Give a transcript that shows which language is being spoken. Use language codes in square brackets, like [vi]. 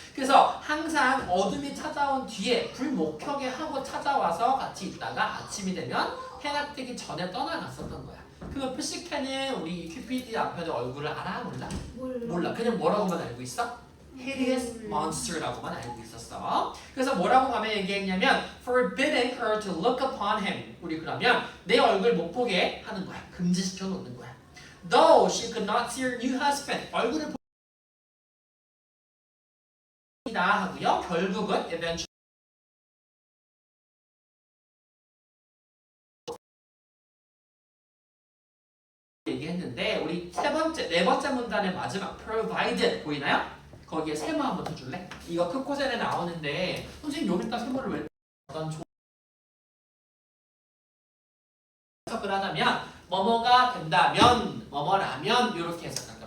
[ko] 그래서 항상 어둠이 찾아온 뒤에 불목격에 하고 찾아와서 같이 있다가 아침이 되면 해가 뜨기 전에 떠나갔었던 거야. 그럼 푸시케는 우리 큐피드 남편의 얼굴을 알아? 몰라? 몰라. 그냥 뭐라고만 알고 있어? [en] hideous monster [ko] 라고만 알고 있었어. 그래서 뭐라고 가면 얘기했냐면 [en] forbidding her to look upon him. [ko] 우리 그러면 내 얼굴 못 보게 하는 거야. 금지시켜 놓는 거야. [en] Though she could not see her new husband. [ko] 얼굴을 보다 하고요. 결국은 eventually 얘기했는데 우리 네 번째 문단의 마지막 provided 보이나요? 거기에 세모 한번 더 줄래? 이거 크코젠에 나오는데 선생님 여기다 세모를 왜 어떤 해석을 하자면 뭐뭐가 된다면 뭐뭐라면 이렇게 해석한다.